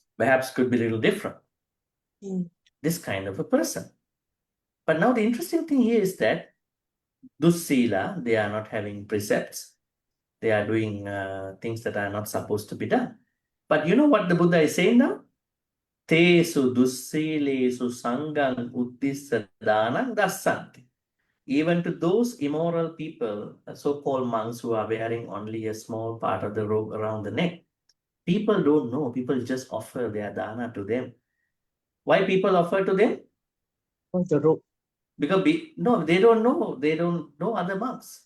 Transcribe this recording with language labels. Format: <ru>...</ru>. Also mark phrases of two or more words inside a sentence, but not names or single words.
<en>Perhaps could be a little different. Mm. This kind of a person. But now the interesting thing here is that dussila, they are not having precepts. They are doing things that are not supposed to be done. But you know what the Buddha is saying now?</en> <pi>Tesu dussilesu sanghang uddissa dānaṁ dassanti.</pi> <en>Even to those immoral people, so-called monks who are wearing only a small part of the robe around the neck, people don't know. People just offer their dana to them. Why people offer to them? Oh, the rope. Because no, they don't know. They don't know other monks.</en>